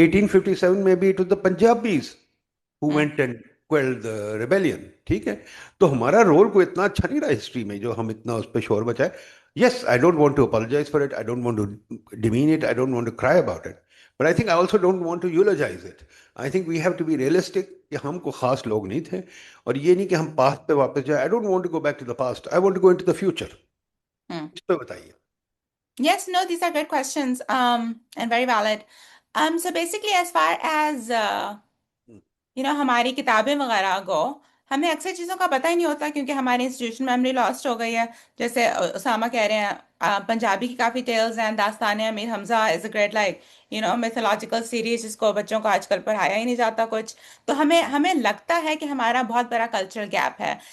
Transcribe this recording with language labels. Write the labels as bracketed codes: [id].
[en] 1857 [ur] میں بھی [en] it was the Punjabis who hmm went and quelled the rebellion. [ur] ٹھیک ہے. تو ہمارا رول کوئی اتنا اچھا نہیں رہا ہسٹری میں جو ہم اتنا اس پہ شور بچائے. [en] Yes, I don't want to apologize for it. I don't want to demean it. I don't want to cry about it. But I think I also don't want to eulogize it. I think we have to be realistic [ur] کہ ہم کو خاص لوگ نہیں تھے، اور یہ نہیں کہ ہم پاسٹ پہ واپس جائیں. [en] I don't want to go back to the past. I want to go into the future. ہوں [ur] اس پہ بتائیے. [en] Yes, no, these are good questions, and very valid. So basically, as far as [ur] ہماری کتابیں وغیرہ گو، ہمیں اکثر چیزوں کا پتہ ہی نہیں ہوتا کیونکہ ہماری انسٹیٹیوشن میموری لاسٹ ہو گئی ہے. جیسے اسامہ کہہ رہے ہیں پنجابی کی کافی ٹیلز ہیں. داستان امیر حمزہ [en] is a great like mythological series [ur] جس کو بچوں کو آج کل پڑھایا ہی نہیں جاتا کچھ. تو ہمیں لگتا ہے کہ ہمارا بہت بڑا کلچرل گیپ ہے.